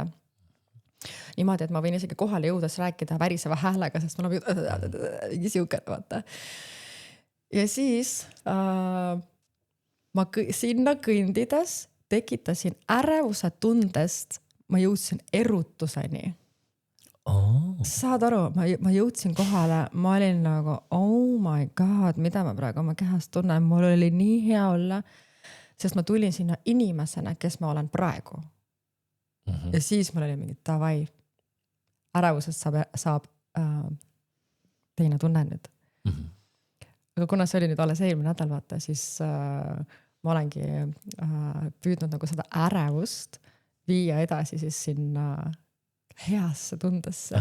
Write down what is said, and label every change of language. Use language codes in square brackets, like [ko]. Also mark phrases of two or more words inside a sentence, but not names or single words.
[et] Niimoodi, et ma võin isegi kohale jõudes rääkida väriseva häälega, sest mul on mingi siuke, vaata. Ja siis ma sinna kõndides tekitasin ärevuse tundest, ma jõudsin erutuseni. Saad aru, ma jõudsin kohale, ma olin nagu, [en] oh my god, [et] mida ma praegu oma kehast tunnen, mul oli nii hea olla. sest ma tulin sinna inimesena, kes ma olen praegu. Ja siis mul oli mingi davai, ärevusest saab teine tunne nüüd. Aga kuna see oli nüüd alles eelmine nädal, vaata, siis ma olengi püüdnud nagu seda ärevust viia edasi siis sinna heasse tundesse.